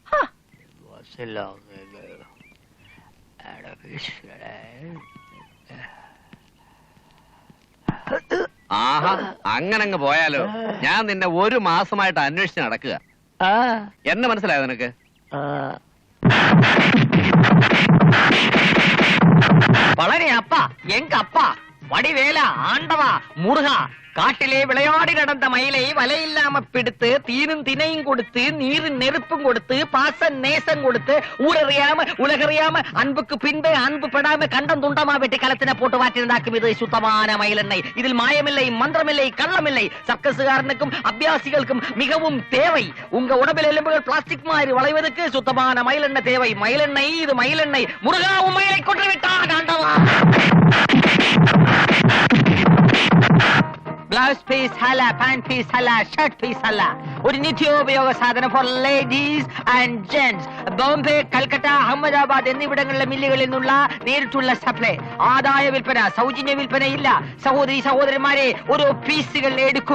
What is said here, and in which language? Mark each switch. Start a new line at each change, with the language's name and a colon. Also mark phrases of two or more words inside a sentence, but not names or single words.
Malayalam: ആഹാ, അങ്ങനങ്ങ് പോയാലോ? ഞാൻ നിന്നെ 1 മാസമായിട്ട് അന്വേഷിച്ച് നടക്കുക. എന്നെ മനസ്സിലായോ നിനക്ക്?
Tamil: വളരെ அப்ப எங்க அப்ப வடிவேல ஆண்டவா முருகா காட்டிலே விளையாடி நடந்த மயிலை வலையில்லாம பிடித்து தீனும் தினையும் கொடுத்து நீரும் நெருப்பும் கொடுத்து பாச நேசம் கொடுத்து ஊரறியாம உலகறியாம அன்புக்கு பின்பு அன்பு படாம கண்டம் துண்டமா வெட்டி களத்தின போட்டு வாற்றிருந்தாக்கும் இது சுத்தமான மயிலெண்ணெய். இதில் மாயமில்லை, மந்திரமில்லை, கள்ளமில்லை. சர்க்கஸுகாரனுக்கும் அபியாசிகளுக்கும் மிகவும் தேவை. உங்க உடம்பில் எலும்புகள் பிளாஸ்டிக் மாதிரி வளைவதற்கு சுத்தமான மயிலெண்ணெய் தேவை. மயிலெண்ணெய், இது மயிலெண்ணெய். முருகாவும் மயிலை கொன்று விட்டான் ஆண்டவா.
English: blouse piece
Malayalam: അല്ല,
English: pant piece
Malayalam: അല്ല,
English: shirt piece
Malayalam: അല്ല. ഒരു നിത്യോപയോഗ സാധനം
English: for ladies and gents.
Malayalam: ബോംബെ, കൽക്കട്ട, അഹമ്മദാബാദ് എന്നിവിടങ്ങളിലെ മില്ലുകളിൽ നിന്നുള്ള നേരിട്ടുള്ള സപ്ലൈ. ആദായ വിൽപ്പന, സൗജന്യ വിൽപ്പന ഇല്ല. സഹോദരി സഹോദരന്മാരെ, ഓരോ പീസുകൾ എടുക്കൂ.